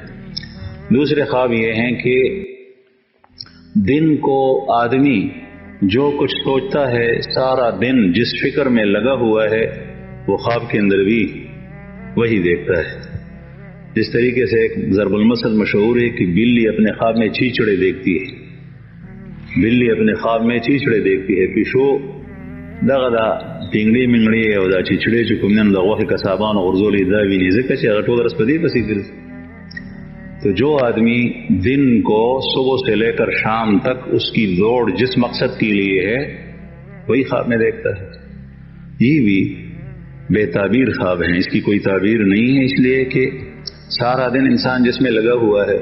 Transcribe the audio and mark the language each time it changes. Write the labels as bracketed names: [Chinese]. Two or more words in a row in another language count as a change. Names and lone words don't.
[Urdu] دوسرے خواب یہ ہیں کہ دن کو آدمی جو کچھ سوچتا ہے سارا دن جس فکر میں لگا ہوا ہے وہ خواب کے اندر بھی وہی دیکھتا ہے۔ جس طریقے سے ایک ضرب المثل مشہور ہے کہ بلی اپنے خواب میں چیچڑے دیکھتی ہے، بلی اپنے خواب میں چیچڑے دیکھتی ہے، [Pashto] پیشو دغه ټینګړي منګړي او دا چیچړې چې کوم نن د غوښې کسابانو غرزولې دا ویني ځکه چې هغه ټول ورځ په دې پسې ګرځي۔ [Urdu] تو جو آدمی دن کو صبح سے لے کر شام تک اس کی دوڑ جس مقصد کے لیے ہے وہی خواب میں دیکھتا ہے۔ یہ بھی بے تعبیر خواب ہیں، اس کی کوئی تعبیر نہیں ہے، اس لیے کہ سارا دن انسان جس میں لگا ہوا ہے۔